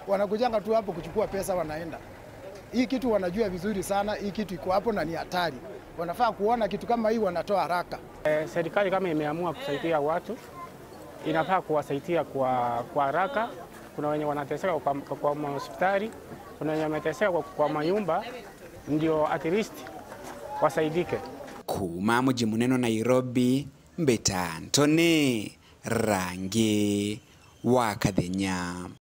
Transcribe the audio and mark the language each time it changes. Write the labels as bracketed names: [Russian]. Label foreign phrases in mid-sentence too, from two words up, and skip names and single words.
[Swahili] wanakujanga tu hapo kuchukua pesa wanaenda. Hii kitu wanajua vizuri sana, hii kitu iko hapo na ni hatari. Wanafaa kuona kitu kama hii wanatoa haraka. Serikali kama imeamua kusaidia watu, inafaa kuwasaidia kwa haraka. Kuna wenye wanateseka kwa hospitali, kuna wenye wameteseka kwa manyumba, ndio [English] at least [Swahili] wasaidike. [Meru] Kuma mji munene Nairobi, Mbeta Antony, rangi wa Kathenya.